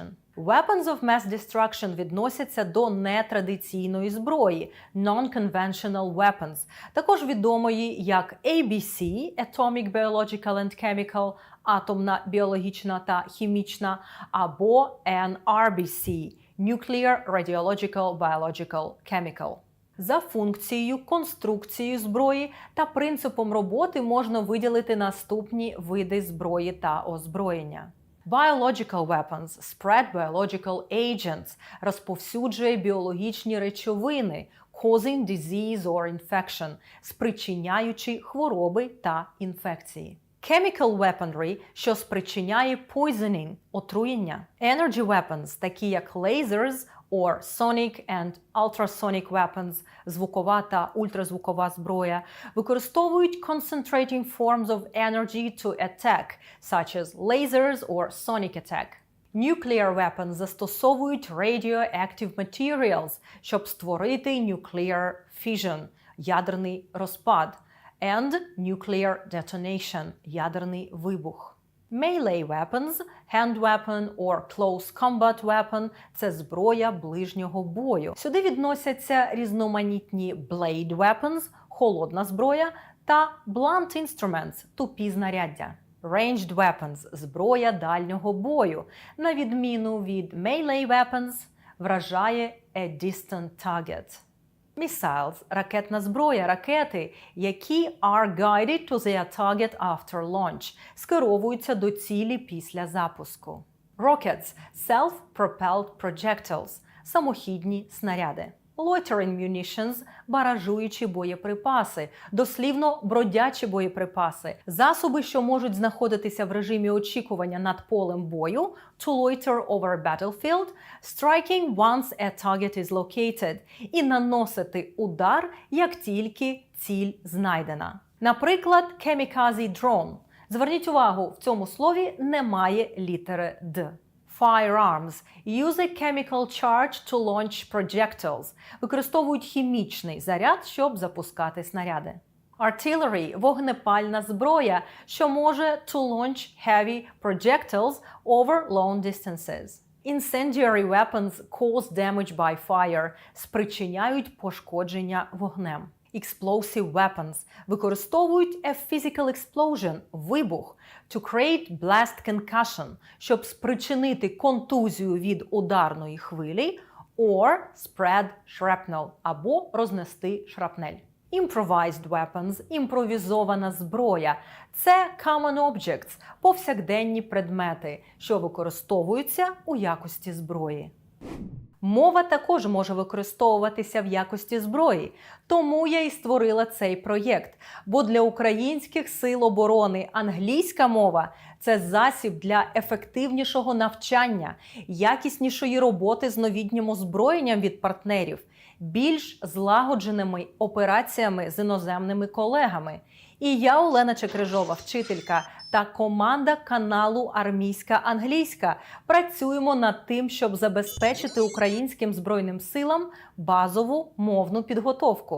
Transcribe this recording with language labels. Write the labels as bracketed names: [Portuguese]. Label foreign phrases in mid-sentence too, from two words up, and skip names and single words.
[English] Weapons of Mass Destruction [Ukrainian] відносяться до нетрадиційної зброї – [English] Non-Conventional Weapons, [Ukrainian] також відомої як [English] ABC – Atomic, Biological and Chemical – [Ukrainian] атомна, біологічна та хімічна, або NRBC – [English] Nuclear, Radiological, Biological, Chemical. [Ukrainian] За функцією, конструкцією зброї та принципом роботи можна виділити наступні види зброї та озброєння. [English] Biological weapons – spread biological agents – [Ukrainian] розповсюджує біологічні речовини, [English] causing disease or infection – [Ukrainian] спричиняючи хвороби та інфекції. [English] Chemical weaponry, [Ukrainian] що спричиняє poisoning – отруєння. [English] Energy weapons, [Ukrainian] такі як [English] lasers or sonic and ultrasonic weapons – [Ukrainian] звукова та ультразвукова зброя, використовують [English] concentrating forms of energy to attack, such as lasers or sonic attack. Nuclear weapons застосовують radioactive materials, [Ukrainian] щоб створити [English] nuclear fission – [Ukrainian] ядерний розпад, [English] and nuclear detonation – [Ukrainian] ядерний вибух. [English] Melee weapons, hand weapon or close combat weapon – [Ukrainian] це зброя ближнього бою. Сюди відносяться різноманітні [English] blade weapons – [Ukrainian] холодна зброя та [English] blunt instruments [Ukrainian] – тупі знаряддя. [English] Ranged weapons – [Ukrainian] зброя дальнього бою. На відміну від [English] melee weapons, [Ukrainian] вражає [English] a distant target. Missiles – [Ukrainian] ракетна зброя, ракети, які [English] are guided to their target after launch, [Ukrainian] скеровуються до цілі після запуску. [English] Rockets – self-propelled projectiles, [Ukrainian] самохідні снаряди. [English] Loitering munitions [Ukrainian] – баражуючі боєприпаси, дослівно бродячі боєприпаси, засоби, що можуть знаходитися в режимі очікування над полем бою, [English] to loiter over a battlefield, striking once a target is located, [Ukrainian] і наносити удар, як тільки ціль знайдена. Наприклад, [English] kamikaze drone. [Ukrainian] Зверніть увагу, в цьому слові немає літери «д». [English] Firearms – use a chemical charge to launch projectiles. [Ukrainian] Використовують хімічний заряд, щоб запускати снаряди. [English] Artillery – [Ukrainian] вогнепальна зброя, що може [English] to launch heavy projectiles over long distances. Incendiary weapons cause damage by fire – [Ukrainian] спричиняють пошкодження вогнем. [English] Explosive weapons використовують a physical explosion – вибух, to create blast concussion – [Ukrainian] щоб спричинити контузію від ударної хвилі, [English] or spread shrapnel – [Ukrainian] або рознести шрапнель. [English] Improvised weapons – [Ukrainian] імпровізована зброя. [English] Це common objects – [Ukrainian] повсякденні предмети, що використовуються у якості зброї. Мова також може використовуватися в якості зброї, тому я і створила цей проєкт. Бо для українських сил оборони англійська мова – це засіб для ефективнішого навчання, якіснішої роботи з новітнім озброєнням від партнерів, більш злагодженими операціями з іноземними колегами І я, Олена Чекрижова, вчителька та команда каналу «Армійська англійська» працюємо над тим, щоб забезпечити українським Збройним силам базову мовну підготовку.